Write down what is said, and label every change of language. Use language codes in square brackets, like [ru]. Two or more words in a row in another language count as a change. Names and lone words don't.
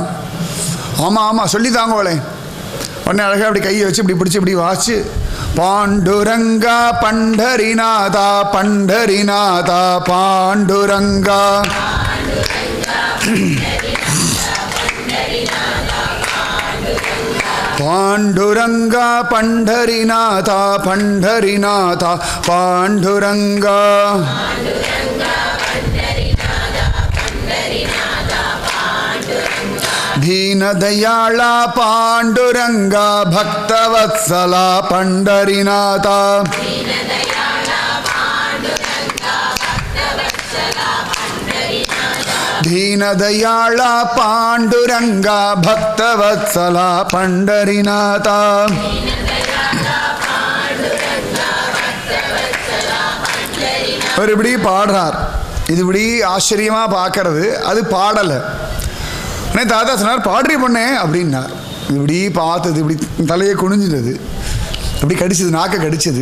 [ta] ஆமாம் சொல்லி தாங்கோளே. உடனே அழகாக அப்படி கையை வச்சு இப்படி பிடிச்சி இப்படி வாசிச்சு, பாண்டுரங்கா பண்டரிநாதா பண்டரிநாதா பாண்டுரங்கா பாண்டுரங்கா பண்டரிநாதா பண்டரிநாதா பாண்டுரங்கா [mr] दीनदयाळा पांडुरंगा भक्तवत्सला पंडरीनाथा दीनदयाळा पांडुरंगा भक्तवत्सला पंडरीनाथा [ta] ஒரு இப்படி பாடுறார். இது இப்படி ஆச்சரியமா பார்க்கறது, அது பாடலை. உடனே தாத்தா சொன்னார், பாடுறி பொண்ணே அப்படின்னார். இப்படி பார்த்தது, இப்படி தலையை குனிஞ்சிட்டது, இப்படி கடிச்சது, நாக்க கடிச்சது.